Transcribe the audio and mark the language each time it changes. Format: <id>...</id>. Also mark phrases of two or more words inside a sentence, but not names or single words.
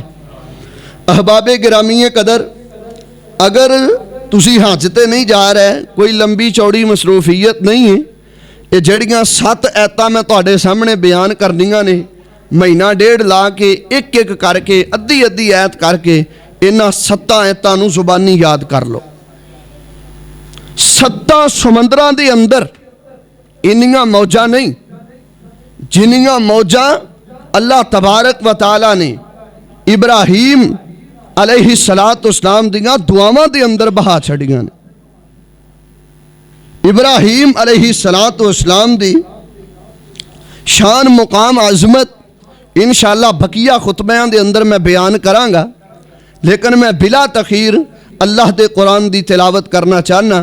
<pa>ਅਹਬਾਬੇ ਗਿਰਾਮੀ ਕ਼ਦਰ, ਅਗਰ ਤੁਸੀ ਹੱਜ ਤੇ ਨਹੀਂ ਜਾ ਰਹੇ, ਕੋਈ ਲੰਬੀ ਚੌੜੀ ਮਸਰੂਫ਼ੀਯਤ ਨਹੀਂ ਹੈ, ਏ ਜਿਹੜੀਆਂ 7 ਆਯਤਾਂ ਮੈਂ ਤੁਹਾਡੇ ਸਾਹਮਣੇ ਬਯਾਨ ਕਰਨੀਆਂ ਨੇ, ਮਹੀਨਾ ਡੇਢ ਲਾ ਕੇ ਏਕ ਏਕ ਕਰਕੇ ਅੱਧੀ ਅੱਧੀ ਆਯਤ ਕਰਕੇ ਇਨ੍ਹਾਂ 7 ਆਯਤਾਂ ਨੂੰ ਜ਼ੁਬਾਨੀ ਯਾਦ ਕਰ ਲੋ। 7 ਸਮੁੰਦਰਾਂ ਦੇ ਅੰਦਰ ਇੰਨੀਆਂ ਮੌਜਾਂ ਨਹੀਂ ਜਿੰਨੀਆਂ ਮੌਜਾਂ ਅੱਲਾਹ</pa> <ar>تبارك وتعالى</ar> <pa>ਨੇ ਇਬਰਾਹੀਮ ਅਲੈਹਿੱਸਲਾਮ ਦੀਆਂ ਦੁਆਵਾਂ ਦੇ ਅੰਦਰ ਬਹਾ ਛੱਡੀਆਂ ਨੇ। ਇਬਰਾਹੀਮ ਅਲੈਹਿੱਸਲਾਮ ਦੀ ਸ਼ਾਨ ਮੁਕ਼ਾਮ ਅਜ਼ਮਤ ਇੰਸ਼ਾਅੱਲਾਹ ਬਕ਼ੀਆ ਖ਼ੁਤਬਿਆਂ ਦੇ ਅੰਦਰ ਮੈਂ ਬਯਾਨ ਕਰਾਂਗਾ, ਲੇਕਿਨ ਮੈਂ ਬਿਲਾ ਤਾਖ਼ੀਰ ਅੱਲਾਹ ਦੇ ਕ਼ੁਰਆਨ ਦੀ ਤਿਲਾਵਤ ਕਰਨਾ ਚਾਹਨਾ।</pa>